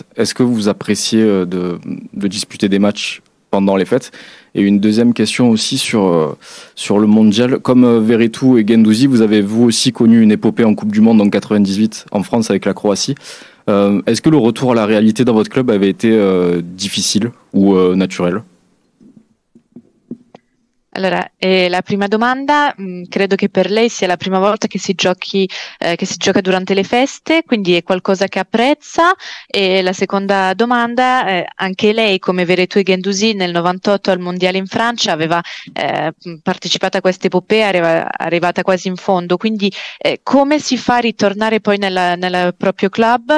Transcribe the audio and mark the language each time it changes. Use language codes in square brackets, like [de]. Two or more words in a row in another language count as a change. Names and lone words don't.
[fr] Est-ce que vous appréciez de disputer des matchs pendant les fêtes? Et une deuxième question aussi sur le mondial. Comme Veretout et Guendouzi, vous avez vous aussi connu une épopée en Coupe du Monde en 98 en France avec la Croatie. Est-ce que le retour à la réalité dans votre club avait été difficile ou naturel? [it] Allora, la prima domanda, credo che per lei sia la prima volta che si gioca durante le feste, quindi è qualcosa che apprezza. E la seconda domanda, anche lei come Veretout e Guendouzi nel 98 al Mondiale in Francia aveva partecipato a questa epopea, arrivata quasi in fondo, quindi come si fa a ritornare poi nel proprio club?